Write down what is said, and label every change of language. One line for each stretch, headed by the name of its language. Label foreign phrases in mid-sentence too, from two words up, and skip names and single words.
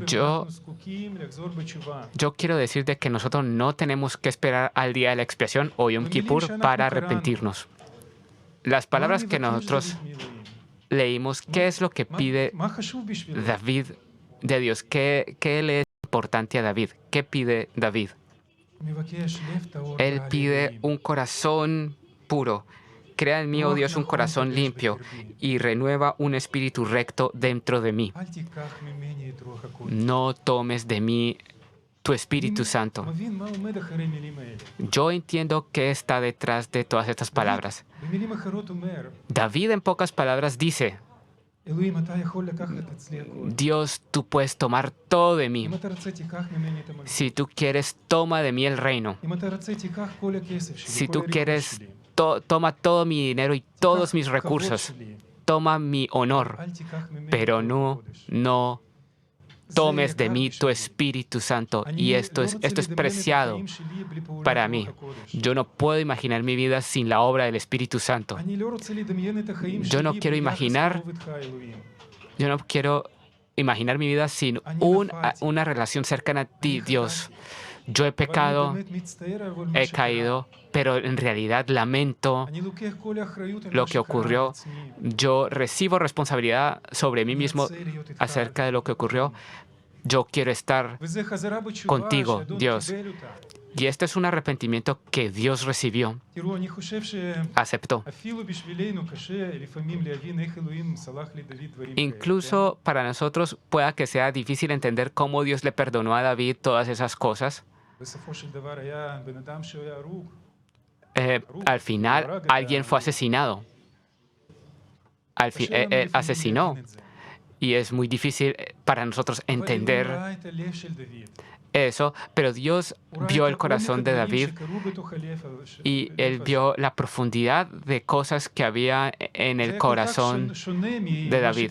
Spanish: Yo-
Hebrew: אנחנו זקוקים לחזור בתשובה.
Spanish: Yo quiero decir de que nosotros no tenemos que esperar al día de la expiación o Yom Kippur para arrepentirnos. Las palabras
Hebrew: מה
Spanish: que
Hebrew: מבקש
Spanish: nosotros
Hebrew: דוד מאלוהים?
Spanish: leímos, ¿qué es lo que pide
Hebrew: מה חשוב בשבילו?
Spanish: David de Dios? ¿Qué le es importante a David? ¿Qué pide David?
Hebrew: הוא מבקש לב טהור
Spanish: Él
Hebrew: בעל
Spanish: pide
Hebrew: אלוהים.
Spanish: un corazón puro. Crea en mí, oh Dios, un corazón limpio y renueva un espíritu recto dentro de mí.
Hebrew: אל תיקח ממני את רוח הקודש.
Spanish: No tomes de mí tu Espíritu Santo.
Hebrew: מבין מה עומד אחרי המילים האלה.
Spanish: Yo entiendo qué está detrás de todas estas palabras.
Hebrew: במילים אחרות אומר,
Spanish: David, en pocas palabras, dice,
Hebrew: אלוהים, אתה יכול לקחת אצלי הכל.
Spanish: Dios, tú puedes tomar todo de mí.
Hebrew: אם אתה רוצה, תיקח ממני את המלכות.
Spanish: Si tú quieres, toma de mí el reino.
Hebrew: אם אתה רוצה, תיקח כל הכסף שלי,
Spanish: Si
Hebrew: כל
Spanish: tú
Hebrew: הרכוש
Spanish: quieres,
Hebrew: שלי.
Spanish: toma todo mi dinero y todos
Hebrew: תיקח
Spanish: mis
Hebrew: כבוד
Spanish: recursos.
Hebrew: שלי.
Spanish: Toma mi honor,
Hebrew: אל תיקח ממני
Spanish: pero
Hebrew: את
Spanish: no,
Hebrew: רוח הקודש.
Spanish: no
Hebrew: זה
Spanish: tomes de
Hebrew: יקר
Spanish: mí tu
Hebrew: בשבילי.
Spanish: Espíritu Santo.
Hebrew: אני
Spanish: Y esto
Hebrew: לא
Spanish: es
Hebrew: רוצה לדמיין את
Spanish: preciado
Hebrew: החיים שלי בלי פעולת
Spanish: para
Hebrew: רוח
Spanish: mí.
Hebrew: הקודש.
Spanish: Yo no puedo imaginar mi vida sin la obra del Espíritu Santo.
Hebrew: אני לא רוצה לדמיין את החיים
Spanish: Yo no
Hebrew: שלי
Spanish: quiero
Hebrew: בלי יחס
Spanish: imaginar-
Hebrew: קרוב איתך, אלוהים.
Spanish: Yo no quiero imaginar mi vida sin una relación cercana a ti, Dios. Yo he
Hebrew: אבל אני
Spanish: pecado,
Hebrew: באמת מצטער על כל מה
Spanish: he
Hebrew: שקרה.
Spanish: caído, pero en realidad lamento
Hebrew: אני לוקח כל האחריות על
Spanish: lo
Hebrew: מה
Spanish: que
Hebrew: שקרה
Spanish: ocurrió.
Hebrew: על עצמי.
Spanish: Yo recibo responsabilidad sobre mí
Hebrew: אני
Spanish: mismo
Hebrew: רוצה להיות איתך.
Spanish: acerca de lo que ocurrió. Yo quiero estar,
Hebrew: וזה חזרה בתשובה
Spanish: contigo,
Hebrew: שאדון
Spanish: Dios.
Hebrew: קיבל אותה.
Spanish: y este es un arrepentimiento que Dios recibió,
Hebrew: תראו, אני חושב
Spanish: aceptó.
Hebrew: שאפילו בשבילנו קשה לפעמים להבין איך אלוהים סלח לדוד דברים כאלה.
Spanish: Incluso para nosotros pueda que sea difícil entender cómo Dios le perdonó a David todas esas cosas.
Hebrew: בסופו של דבר היה בן אדם שהוא היה הרוג.
Spanish: al final alguien fue asesinado. Él asesinó. Y es muy difícil para nosotros entender eso, pero Dios vio el corazón de David y él vio la profundidad de cosas que había en el corazón de David.